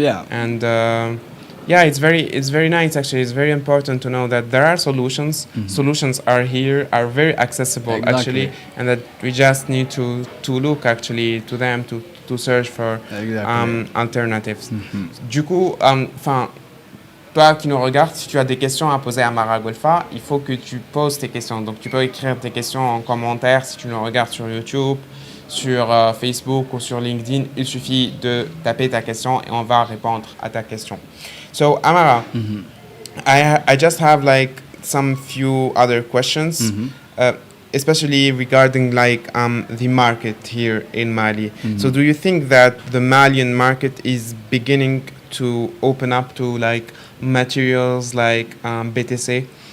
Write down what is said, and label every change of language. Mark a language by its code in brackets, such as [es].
[en] And it's very nice actually. It's very important to know that there are solutions. Solutions are here, are very accessible actually, and that we just need to look actually to them, to search for alternatives. [fr] Du coup, toi qui nous regardes, si tu as des questions à poser à Amara Golfa, il faut que tu poses tes questions. Donc tu peux écrire tes questions en commentaire si tu nous regardes sur YouTube, sur Facebook ou sur LinkedIn. Il suffit de taper ta question et on va répondre à ta question. [en] So Amara, I just have some few other questions, especially regarding the market here in Mali. So do you think that the Malian market is beginning to open up to materials like BTC?